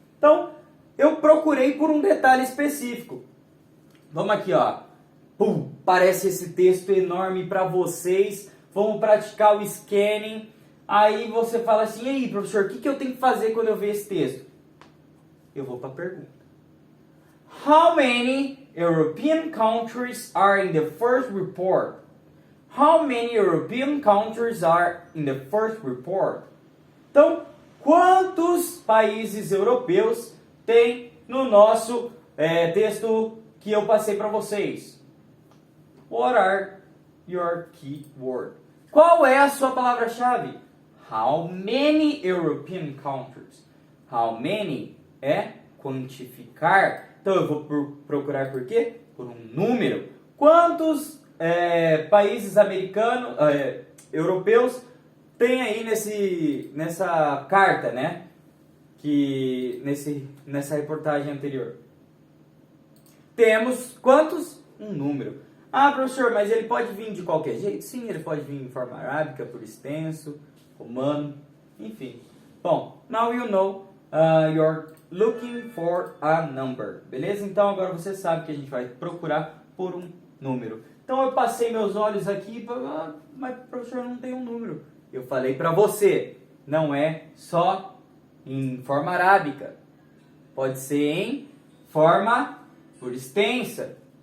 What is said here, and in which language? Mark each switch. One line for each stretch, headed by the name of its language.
Portuguese: Então, eu procurei por um detalhe específico. Vamos aqui, ó. Parece esse texto enorme para vocês. Vamos praticar o scanning. Aí você fala assim, e aí, professor, o que eu tenho que fazer quando eu ver esse texto? Eu vou para a pergunta.
English: How many European countries are in the first report? How many European countries are in the first report?
Portuguese: Então, quantos países europeus tem no nosso texto que eu passei para vocês?
English: What are your key words?
Portuguese: Qual é a sua palavra-chave?
English: How many European countries? How many
Portuguese: é quantificar. Então eu vou procurar por quê? Por um número. Quantos países americanos, europeus tem aí nessa carta, né? Que nessa reportagem anterior. Temos quantos? Um número. Ah, professor, mas ele pode vir de qualquer jeito? Sim, ele pode vir em forma arábica, por extenso, romano, enfim.
English: Bom, now you know you're looking for a number.
Portuguese: Beleza? Então agora você sabe que a gente vai procurar por um número. Então eu passei meus olhos aqui, mas professor, não tem um número. Eu falei para você, não é só em forma arábica. Pode ser em forma por extensa.